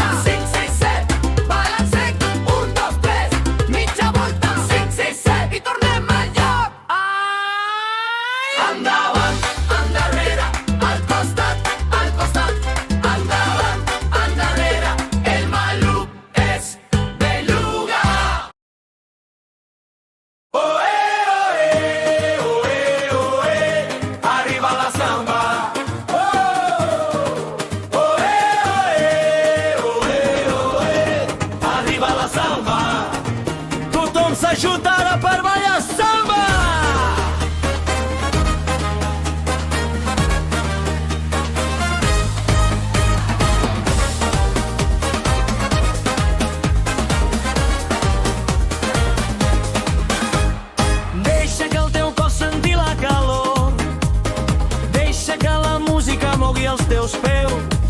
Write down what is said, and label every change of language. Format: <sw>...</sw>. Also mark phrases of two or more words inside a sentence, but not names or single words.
<ca>5, 6, 7, balancec. Un, dos, tres, mitja volta. 5, 6, 7, i tornem al lloc. Ai! Endavant, endarrere, al costat, endavant, endarrere, el maluc és belluga. Oe, oe, oe, oe, arriba la samba. Oe, oe, oe, oe, arriba la samba. Tothom s'ajuda ara per ballar samba. Deixa que el teu cos senti la calor, deixa que la música mogui els teus peus.</ca>